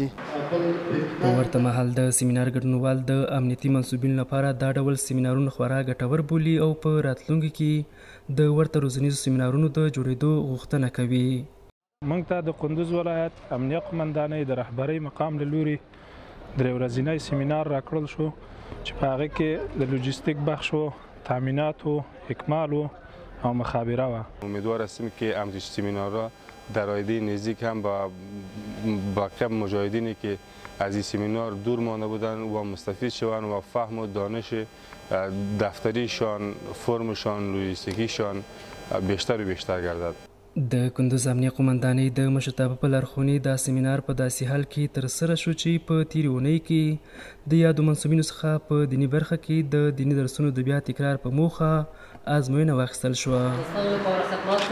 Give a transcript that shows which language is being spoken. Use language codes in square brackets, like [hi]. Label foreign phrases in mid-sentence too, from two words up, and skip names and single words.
[ps] په ورته مهال د سیمینار ګډونوال د امنیتي منصوبینو لپاره دا ډول سیمینارونه خورا ګټور بولي او په راتلونکي کې د ورته روزنیزو سیمینارونو د جوړېدو غوښتنه کوي. موږ ته د کندوز ولایت امنیه قومندانۍ د رهبرۍ مقام له لوري 3 ورځنی سیمینار راکړل شو چې په هغه کې د لوجستیک بخش و، تامینات و، اکمال و او مخابره و. [fa] امیدوار هستیم که همچین سیمینارها در آینده نزدیک هم با باقی مجاهدینی که از این سیمینار دور مانده بودن و مستفید شوند و فهم و دانش دفتریشان، فرمشان، لوجستیکیشان بیشتر و بیشتر گردد. [ps] د کندوز امنیه قومندانۍ د مشرتابه په لارښوونې دا سیمینار په داسې حال کې ترسره شو چې په تېرې اونۍ کې د یادو منصوبینو څخه په دیني برخه کې د دیني درسونو د بیا تکرار په موخه ازموینه واخیستل شوه.